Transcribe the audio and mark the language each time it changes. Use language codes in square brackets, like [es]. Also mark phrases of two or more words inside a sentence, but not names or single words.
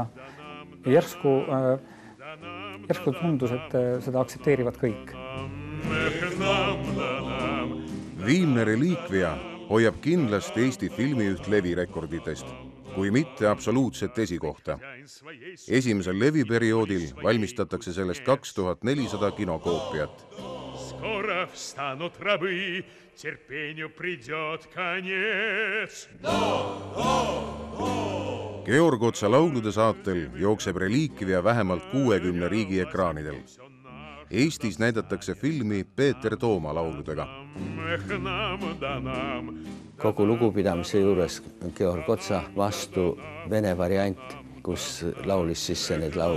[et] Ja järsku tundus, et seda aksepteerivad kõik. Viimne reliikvia hoiab kindlasti Eesti filmiüht levirekorditest, kui mitte absoluutset esikohta. Esimesel leviperioodil valmistatakse sellest 2400 kinokoopiat. [ru] Скоро встанут рабы, терпению придет конец. [et] Georg Otsa laulude saatel jookseb reliikvia vähemalt 60 riigi ekraanidel. Eestis näidatakse filmi Peeter Tooma lauludega. Kogu lugupidamise juures Georg Otsa vastu vene variant, kus laulis sisse need laul.